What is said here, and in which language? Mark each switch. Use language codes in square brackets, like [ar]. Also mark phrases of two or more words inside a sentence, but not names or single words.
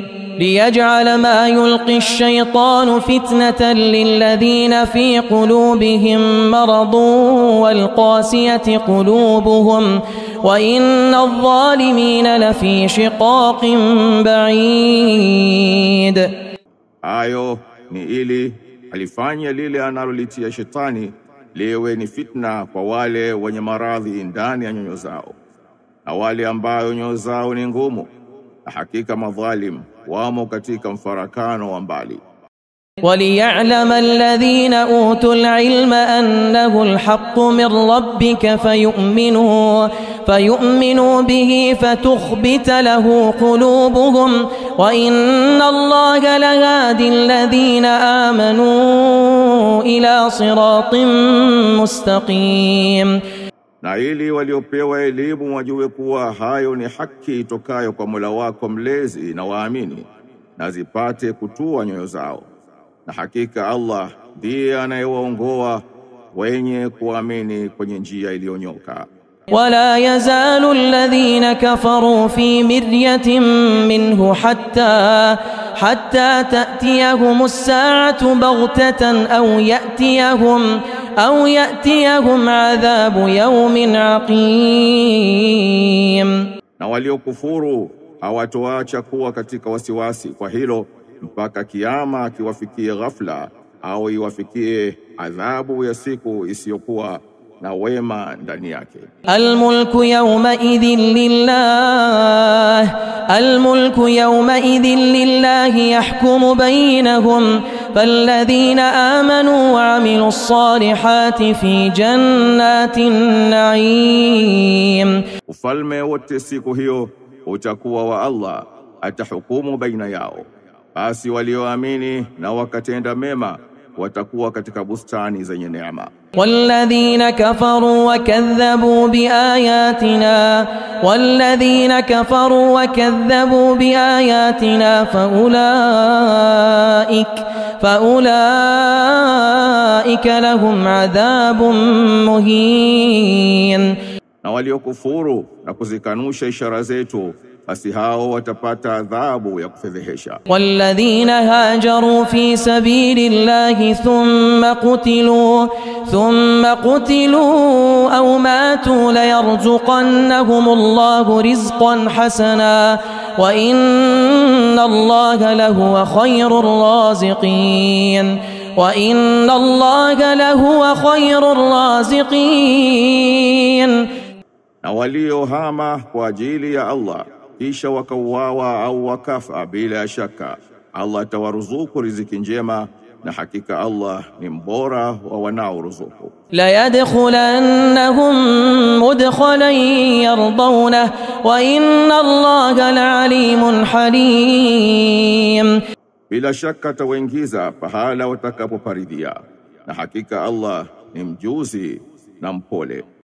[ar] ليجعل ما يلقي الشيطان فتنة للذين في قلوبهم مرض والقاسية قلوبهم وإن الظالمين لفي شقاق بعيد. [sw] Ayo ni ili alifanya lile analolitia shetani liwe ni fitna kwa wale wenye maradhi ndani ya nyoyo zao, na wale ambao nyoyo zao ni ngumu, na hakika madhalim wamo katika mfarakano wa mbali. [ar] وليعلم الذين أوتوا العلم أنه الحق من ربك فيؤمنوا به فتخبت له قلوبهم وإن الله لهادي الذين آمنوا إلى صراط مستقيم. [sw] Na ili waliopewa elimu wajue kuwa hayo ni haki itokayo kwa Mola wako mlezi, na waamini na zipate kutua nyoyo zao, na hakika Allah ndiye anayewaongoa wenye kuamini kwenye njia iliyonyoka. [ar] ولا يزال الذين كفروا في مرية منه حتى تأتيهم الساعة بغتة أو يأتيهم عذاب يوم عقيم. [sw] Na waliokufuru hawatoacha kuwa katika wasiwasi kwa hilo mpaka kiyama kiwafikie ghafla, au iwafikie adhabu ya siku isiyokuwa na wema ndani yake. [ar] الملك يومئذ لله يحكم بينهم فالذين آمنوا وعملوا الصالحات في جنات النعيم. [sw] Ufalme wote siku hiyo utakuwa wa Allah, atahukumu baina yao. Basi walioamini na wakatenda mema watakuwa katika bustani zenye neema. [ar] والذين كفروا وكذبوا بآياتنا فأولئك لهم عذاب مهين. [sw] Na waliokufuru na kuzikanusha ishara zetu, basi hao watapata adhabu ya kufedhehesha. [ar] والذين هاجروا في سبيل الله ثم قتلوا أو ماتوا ليرزقنهم الله رزقا حسنا وإن الله لهو خير الرازقين. [sw] Na waliohama kwa ajili ya Allah kisha wakauawa au wakafa, bila shaka Allah atawaruzuku riziki njema, na hakika Allah ni mbora wa wanaoruzuku. [ar] لا يدخلنهم مدخلا يرضونه وإن الله لعليم حليم. [sw] Bila shaka atawaingiza pahala watakapoparidhia, na hakika Allah ni mjuzi na mpole.